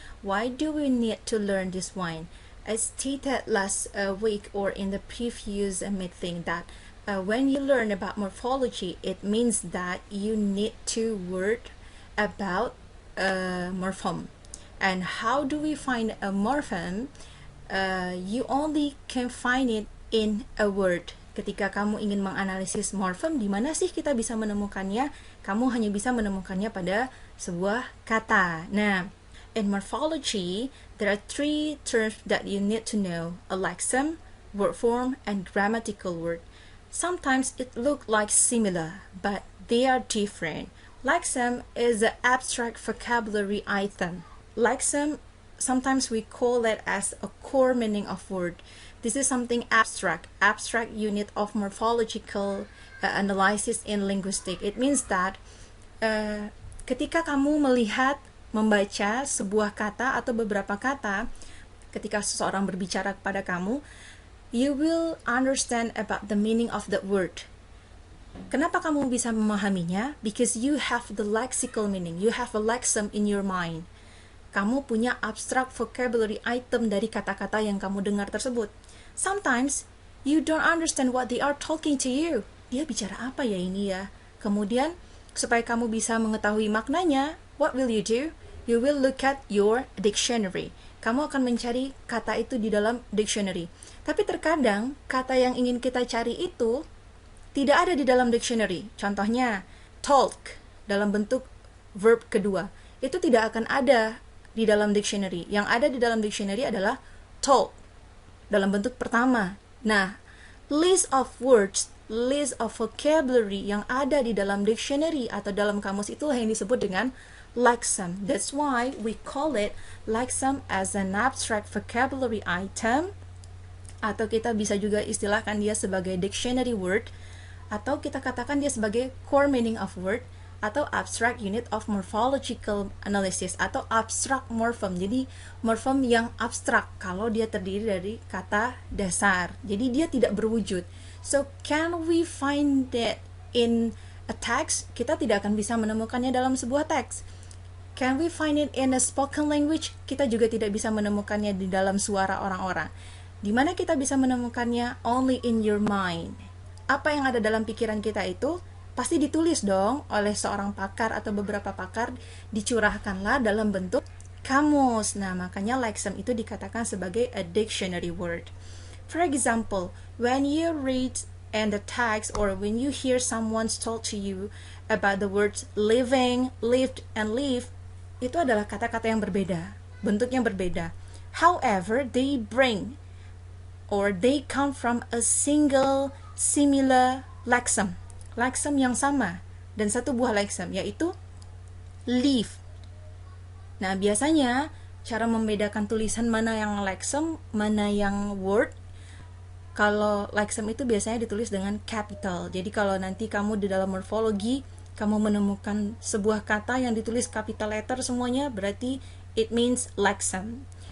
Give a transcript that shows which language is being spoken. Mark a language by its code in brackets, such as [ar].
[en] Why do we need to learn this one? As stated last week or in the previous meeting, that when you learn about morphology, it means that you need to learn about morpheme. And how do we find a morpheme? You only can find it in a word. [id] Ketika kamu ingin menganalisis morpheme, di mana sih kita bisa menemukannya? Kamu hanya bisa menemukannya pada sebuah kata. [en] Nah, in morphology, there are three terms that you need to know: a lexeme, word form, and grammatical word. Sometimes it looks like similar, but they are different. Lexeme is an abstract vocabulary item. Lexeme, sometimes we call it as a core meaning of word. This is something abstract unit of morphological analysis in linguistics. It means that [id] ketika kamu membaca sebuah kata atau beberapa kata, ketika seseorang berbicara kepada kamu, [en] you will understand about the meaning of that word. [id] Kenapa kamu bisa memahaminya? [en] Because you have the lexical meaning, you have a lexeme in your mind. [id] Kamu punya [en] abstract vocabulary item [id] dari kata-kata yang kamu dengar tersebut. [en] Sometimes you don't understand what they are talking to you. [id] Dia bicara apa ya ini ya? Kemudian supaya kamu bisa mengetahui maknanya, [en] what will you do? You will look at your dictionary. [id] Kamu akan mencari kata itu di dalam dictionary. Tapi terkadang kata yang ingin kita cari itu tidak ada di dalam dictionary. Contohnya, talk dalam bentuk verb kedua. Itu tidak akan ada di dalam dictionary. Yang ada di dalam dictionary adalah talk dalam bentuk pertama. Nah, [en] list of words, list of vocabulary [id] yang ada di dalam dictionary atau dalam kamus itulah yang disebut dengan lexeme. [en] That's why we call it lexeme as an abstract vocabulary item, [id] atau kita bisa juga istilahkan dia sebagai [en] dictionary word, [id] atau kita katakan dia sebagai [en] core meaning of word, atau abstract unit of morphological analysis, atau abstract morpheme. [id] Jadi morpheme yang abstrak kalau dia terdiri dari kata dasar. Jadi dia tidak berwujud. [en] So can we find that in a text? [id] Kita tidak akan bisa menemukannya dalam sebuah teks. [en] Can we find it in a spoken language? [id] Kita juga tidak bisa menemukannya di dalam suara orang-orang. Di mana kita bisa menemukannya? [en] Only in your mind. [id] Apa yang ada dalam pikiran kita itu pasti ditulis dong oleh seorang pakar atau beberapa pakar, dicurahkanlah dalam bentuk kamus. Nah, makanya lexeme itu dikatakan sebagai [en] a dictionary word. For example, when you read in the text or when you hear someone talk to you about the words living, lived, and live, [id] itu adalah kata-kata yang berbeda, bentuknya berbeda. [en] However, they come from a single similar lexeme. [id] Lexeme yang sama dan satu buah lexeme, yaitu live. Nah, biasanya cara membedakan tulisan mana yang lexeme, mana yang word. Kalau lexeme itu biasanya ditulis dengan capital. Jadi kalau nanti kamu di dalam morfologi kamu menemukan sebuah kata yang ditulis capital letter semuanya, berarti [en] it means lexeme.